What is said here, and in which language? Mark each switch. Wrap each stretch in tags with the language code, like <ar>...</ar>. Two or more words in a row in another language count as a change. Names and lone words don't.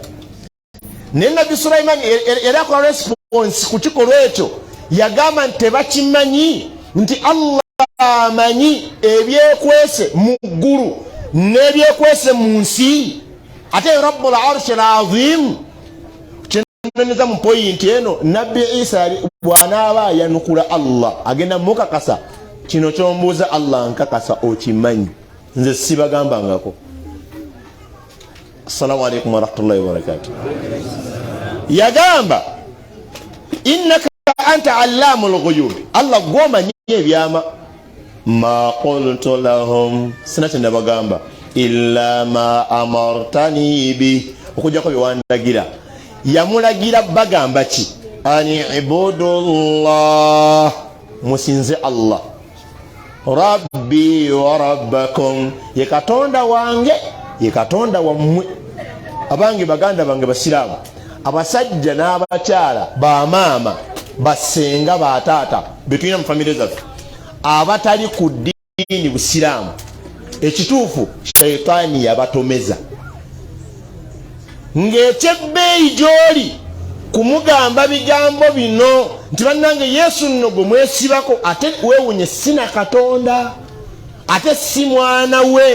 <lg>Ne Nabbi Sulaiman era kwa response ku kikolwa ekyo yagamba nti tebakimanyi nti Allah amanyi ebyekwese mu ggulu n'ebyekwese mu nsi. Ate</lg> <ar>رب العرش العظيم</ar> <lg>kyeneza mu point eno, Nabbi Isa bw'anaaba yanukula Allah agenda mukakasa kino kyombuuza Allah nkakasa okimanyi, nze sibagambangako.</lg> <ar>السلام عليكم ورحمة الله وبركاته. Yagamba إنك أنت علام الغيوب,</ar> <lg>Allah gwomanyi ebyama.</lg> <ar>ما قلت لهم,</ar> <lg>sina kye nabagamba</lg> <ar>إلا ما أمرتني به,</ar> <lg>okujjako byewandagira. Yamulagira bagamba ki?</lg> <ar>أن اعبدوا الله,</ar> <lg>musinze Allah.</lg> <ar>ربي وربكم,</ar> <lg>ye katonda wange ye katonda wammwe. Abange baganda bange basiraamu, abasajja n'abakyala, bamaama, basenga, bataata betulina mu famire zaffe abatali ku ddiini busiraamu, ekituufu shayitaani yabatomeza ng'ekyebbeeyi gy'oli kumugamba bigambo bino nti bannange Yesu nno gwe mwesibako, ate weewunye sina katonda, ate si mwana we.</lg>